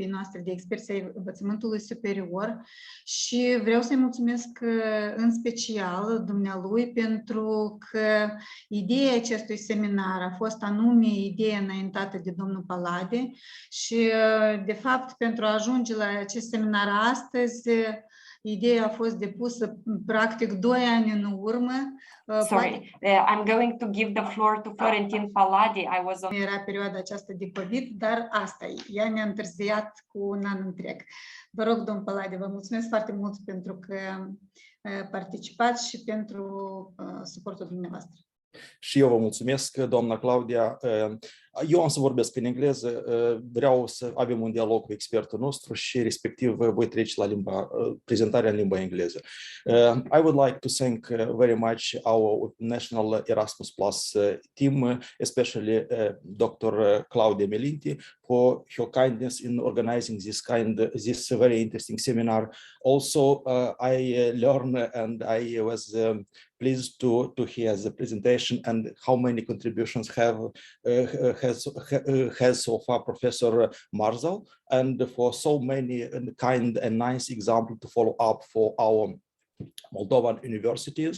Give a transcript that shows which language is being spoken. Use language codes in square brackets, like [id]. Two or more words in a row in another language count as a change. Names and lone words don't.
[ro] noastre de experți ai Învățământului Superior, și vreau să-i mulțumesc în special dumnealui pentru că ideea acestui seminar a fost anume ideea înaintată de domnul Palade și, de fapt, pentru a ajunge la acest seminar astăzi, ideea a fost depusă practic 2 ani în urmă. [en] Sorry, I'm going to give the floor to Florentin Palade. [ro] Era perioada aceasta de COVID, dar asta e. Ea ne-a întârziat cu un an întreg. Vă rog, domn Palade, vă mulțumesc foarte mult pentru că participați și pentru suportul dumneavoastră. Și eu vă mulțumesc, doamna Claudia. Eu am să vorbesc în engleză, vreau să avem un dialog cu expertul nostru și respectiv voi trece la prezentarea în limba engleză. [en] I would like to thank very much our National Erasmus Plus team, especially Dr. Claudia Melinti, for her kindness in organizing this very interesting seminar. Also, I learned and I was pleased to hear the presentation and how many contributions has so far Professor Marzal, and for so many kind and nice examples to follow up for our Moldovan universities.